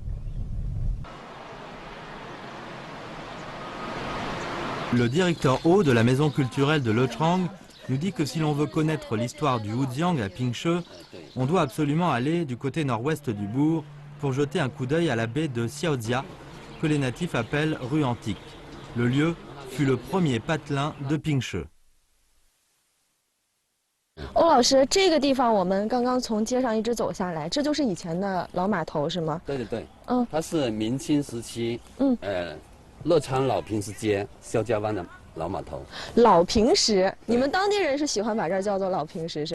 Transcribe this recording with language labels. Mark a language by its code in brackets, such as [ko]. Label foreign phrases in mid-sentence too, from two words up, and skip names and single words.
[fr] Le directeur Ho de la maison culturelle de Lechang nous dit que si l'on veut connaître l'histoire du Wujiang à Pingshe, on doit absolument aller du côté nord-ouest du bourg pour jeter un coup d'œil à la baie de Xiaojia, que les natifs appellent rue antique. Le lieu fut le premier patelin de Pingshe. [zh] 欧老师，这个地方我们刚刚从街上一直走下来，这就是以前的老码头是吗？对对对，嗯，它是明清时期，嗯，乐昌老平石街肖家湾的老码头。老平石，你们当地人是喜欢把这儿叫做老平石是